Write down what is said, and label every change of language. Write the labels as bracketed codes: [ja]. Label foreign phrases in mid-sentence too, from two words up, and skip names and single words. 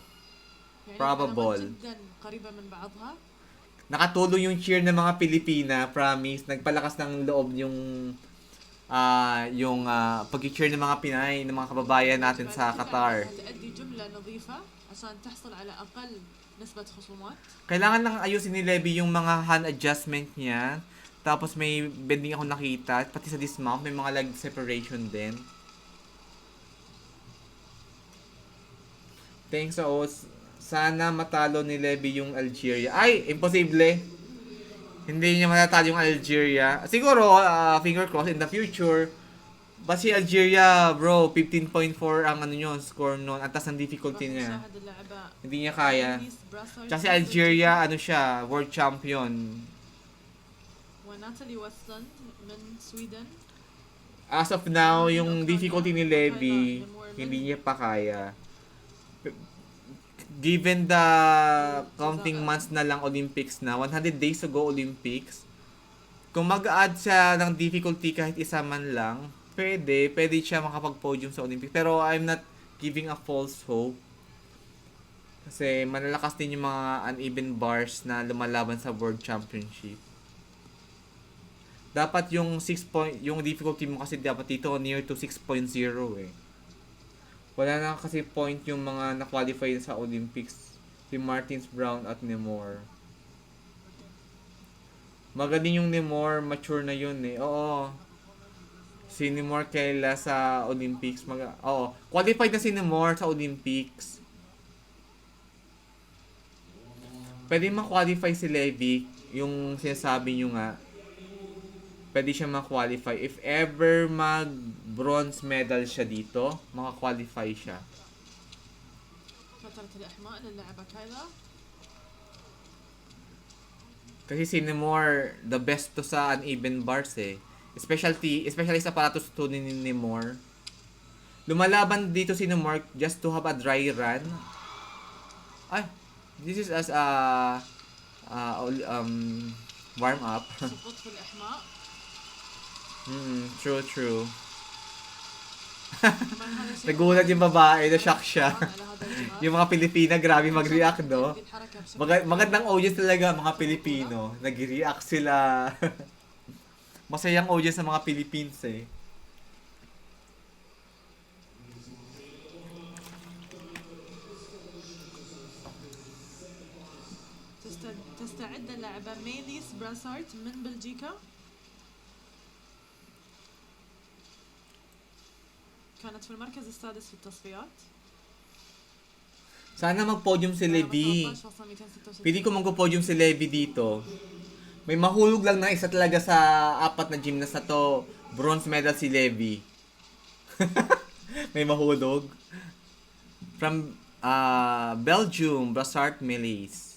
[en] Probable. [tl] Nakatulong yung cheer ng mga Pilipina, promise. Nagpalakas ng loob yung pag-cheer ng mga Pinay, ng mga kababayan natin sa Qatar. [ar] نسبة خصومات. [tl] Kailangan lang ayusin ni Levy yung mga [en] hand adjustment [tl] niya. Tapos may bending ako nakita. Pati sa dismount, may mga [en] leg separation [tl] din. Thanks sa sana matalo ni Levy yung Algeria. Ay, imposible. Hindi niya matatalo yung Algeria. Siguro, [en] finger cross in the future. [tl] But si Algeria, bro, 15.4 ang ano yun, score nun. At tas ang difficulty niya. [ar] نشاهد اللعبة [tl] Hindi niya kaya. [ar] ميليس براسارد [tl] Kasi [ar] من [tl] Algeria, [ar] بلجيكا [tl] ano siya, world champion. [ar] وناتالي وستلن من سويدن. [en] As of now, [tl] yung difficulty ni Levy, hindi niya pa kaya. [en] Given the counting months [tl] na lang [en] Olympics na, 100 days to go Olympics, [tl] kung mag-add siya ng difficulty kahit isa man lang, pwede siya makapag-podium sa Olympics. [en] Pero I'm not giving a false hope. [tl] Kasi malalakas din yung mga [en] uneven bars [tl] na lumalaban sa World Championship. Dapat yung yung difficulty mo kasi dapat dito [en] near to [tl] 6.0 eh. Wala na kasi point yung mga na-qualify sa Olympics. Si Martins Brown at Nemore. Magaling yung Nemore, mature na yun eh. Oo. Si Nemore kaila sa Olympics. Oo. Qualified na si Nemore sa Olympics. Pwede ma-qualify si Levy. Yung sinasabi nyo nga. Pwede siya ma-qualify. [en] If ever [tl] mag-bronze medal siya dito, maka-qualify siya. [ar] فترة الإحماء للاعبة كايلا. [tl] Kasi si Nemore, [en] the best [tl] to sa [en] uneven bars [tl] eh. Especially sa aparatos to ni Nemore. Lumalaban dito si Nemore [en] just to have a dry run. Ay, this is as a warm up. [ar] سقوط في الإحماء. [en] True. [ar] طبعاً هذا شيء [tl] Nagulat yung babae, na-shock siya. [ar] على هذا الجهاز. [tl] Yung mga Pilipina, grabe mag-react, no? [ar] يلقي الحركة بشكل [tl] Magandang audience talaga, mga Pilipino. Nag-react sila. Masayang audience ng mga Philippines, eh. [ar] تستعد اللاعبة ميليس براسارت من بلجيكا. كانت في المركز السادس في التصفيات. [tl] Sana mag-podium si Levy. 13.266. Pili ko mag-podium si Levy dito. May mahulog lang na isa talaga sa apat na gymnast na to. [en] Bronze medal [tl] si Levy. May mahulog. [en] From Belgium, Brassard Melis.